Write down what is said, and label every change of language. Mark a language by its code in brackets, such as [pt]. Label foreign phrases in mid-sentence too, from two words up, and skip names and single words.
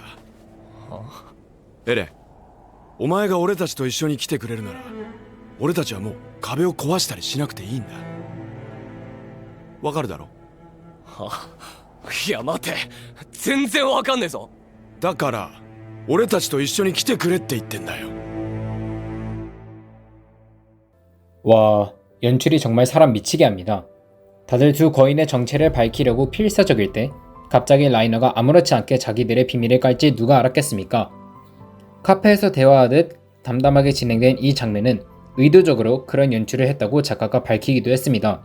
[ja] エレン、お前が俺たちと一緒に来てくれるなら、俺たちはもう壁を壊したりしなくていいんだ。わかるだろ？いや待て、全然わかんねえぞ。だから俺たちと一緒に来てくれって言ってんだよ。 [ko] 와, 연출이 정말 사람 미치게 합니다. 다들 두 거인의 정체를 밝히려고 필사적일 때 갑자기 라이너가 아무렇지 않게 자기들의 비밀을 깔지 누가 알았겠습니까? 카페에서 대화하듯 담담하게 진행된 이 장면은 의도적으로 그런 연출을 했다고 작가가 밝히기도 했습니다.